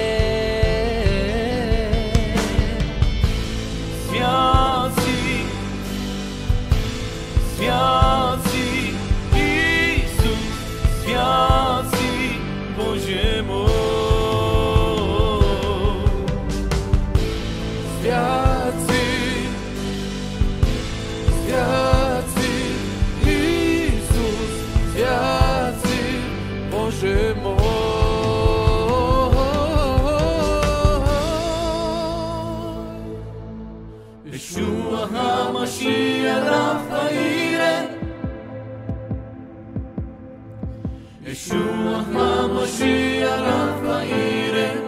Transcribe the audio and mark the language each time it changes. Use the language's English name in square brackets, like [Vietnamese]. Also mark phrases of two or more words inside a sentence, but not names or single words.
[Bulgarian] Свят си, свят си, Исус, свят си, Боже мой. Свят си, свят си, Исус, свят си, Боже мой. [Hebrew] ישוע המשיח רפא יראה. ישוע המשיח רפא יראה.